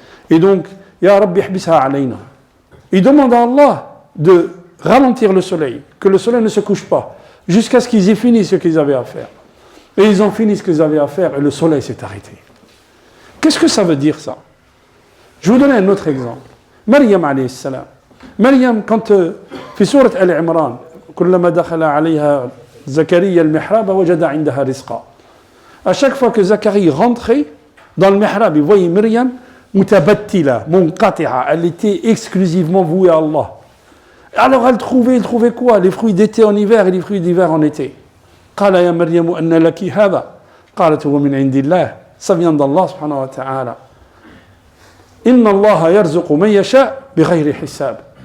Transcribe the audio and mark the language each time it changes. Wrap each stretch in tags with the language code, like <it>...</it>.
<fr>Et donc,</fr> <ar>Ya Rabbi hbisha alayna.</ar> <fr>Il demande à Allah de ralentir le soleil, que le soleil ne se couche pas, jusqu'à ce qu'ils aient fini ce qu'ils avaient à faire. Et ils ont fini ce qu'ils avaient à faire et le soleil s'est arrêté. Qu'est-ce que ça veut dire ça? Je vais vous donner un autre exemple. Maryam alayhi salam.</fr> <ar>Maryam, quand في سورة آل عمران كلما دخل عليها زكريا المحراب وجد عندها رزقا.</ar> <fr>À chaque fois que Zacharie rentrait dans le mihrab, il voyait Myriam mutabattila, munqati'a, elle était exclusivement vouée à Allah. Alors elle trouvait quoi? Les fruits d'été en hiver et les fruits d'hiver en été.</fr> <ar>قال يا مريم أن لك هذا قالت هو من عند الله.</ar> <fr>Ça vient d'Allah subhanahu wa ta'ala.</fr> <ar>إن الله يرزق من يشاء بغير حساب.</ar>